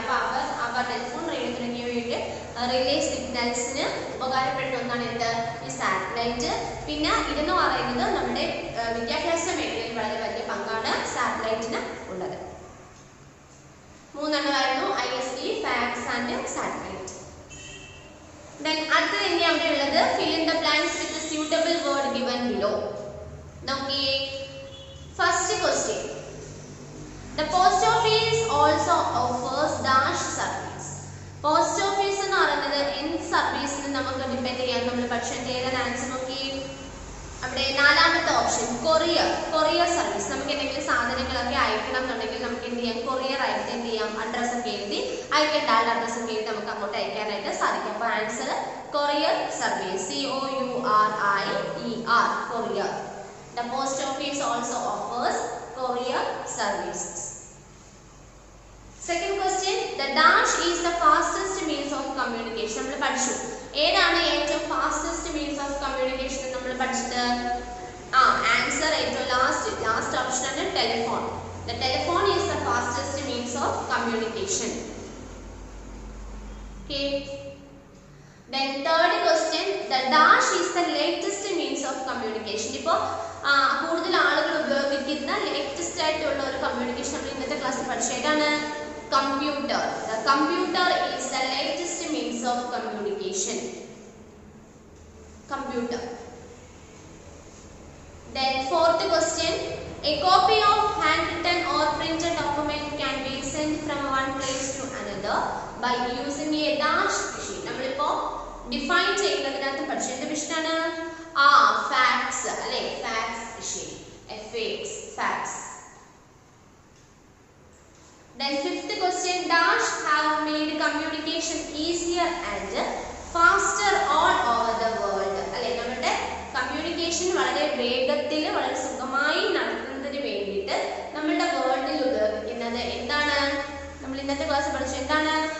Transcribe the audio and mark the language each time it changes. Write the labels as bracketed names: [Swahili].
[Malayalam] അപ്പോൾ അവർ telephone, radio തുടങ്ങിയവയുടെ relay സിഗ്നൽസിന് ഉപകാരപ്പെടുന്ന ഒന്നാണ് എന്ത്? ഈ സാറ്റലൈറ്റ്. പിന്നെ ഇതെന്ന് പറയുന്നത് നമ്മുടെ വിദ്യാഭ്യാസ മേഖലയിൽ വളരെ വലിയ പങ്കാണ് സാറ്റലൈറ്റിന് ഉള്ളത്. മൂന്നെണ്ണമായിരുന്നു ISP, fax and satellite. Then അടുത്തത് എങ്ങനെയാ അവിടെ ഉള്ളത്? [English] fill in the blanks with a suitable word given below. നോക്കിയേ, first question. The post office also offers dash service. [Malayalam] Post office എന്ന് പറയുന്നത് എന്ത് സർവീസിന് നമുക്ക് ഡിപെൻഡ് ചെയ്യാൻ നമ്മൾ പക്ഷേ ഏതാണ് ആൻസർ നോക്കി? അവിടെ നാലാമത്തെ ഓപ്ഷൻ കൊറിയർ സർവീസ്. നമുക്ക് എന്തെങ്കിലും സാധനങ്ങളൊക്കെ അയക്കണം എന്നുണ്ടെങ്കിൽ നമുക്ക് എന്ത് ചെയ്യാം? കൊറിയർ ആയിട്ട് എന്ത് ചെയ്യാം? അഡ്രസ് ഒക്കെ എഴുതി അയക്കേണ്ട ആളുടെ അഡ്രസ് ഒക്കെ എഴുതി നമുക്ക് അങ്ങോട്ട് അയക്കാനായിട്ട് സാധിക്കും. അപ്പോൾ answer courier service, COURIER, courier. [English] The post office also offers courier services. Second question, the dash is the fastest means of communication. [Malayalam] നമ്മൾ പഠിച്ചു ഏതാണ് ഏറ്റവും [English] fastest means of communication [Malayalam] എന്ന് നമ്മൾ പഠിച്ചത്? ആൻസർ ഏറ്റവും ലാസ്റ്റ് ഓപ്ഷൻ ആണ് telephone. [English] The telephone is the fastest means of communication. Okay. Then third question, the dash is the latest means of communication. [Malayalam] ഇപ്പോൾ കൂടുതൽ ആളുകൾ ഉപയോഗിക്കുന്ന ലേറ്റസ്റ്റ് ആയിട്ടുള്ള ഒരു കമ്മ്യൂണിക്കേഷൻ നമ്മൾ ഇന്നത്തെ ക്ലാസ്സിൽ പഠിച്ചതാണ് computer. [English] The computer is the latest means of communication. Computer. Then fourth question, a copy of handwritten or printed document can be sent from one place to another by using a dash machine. [Malayalam] നമ്മളിപ്പോ define ചെയ്യുന്നതിനകത്ത് പഠിച്ചതിന്റെ വിഷയമാണ് fax അല്ലെ, fax machine, FAX, fax. [English] Then fifth question, dash have made communication easier and faster all over the world. [Malayalam] അല്ലെ, നമ്മുടെ communication വളരെ വേഗത്തിൽ വളരെ സുഖമായി നടത്തുന്നതിന് വേണ്ടിയിട്ട് നമ്മുടെ വേൾഡിൽ ഉപയോഗിക്കുന്നത് എന്താണ്? നമ്മൾ ഇന്നത്തെ ക്ലാസ് പഠിച്ചത് എന്താണ്?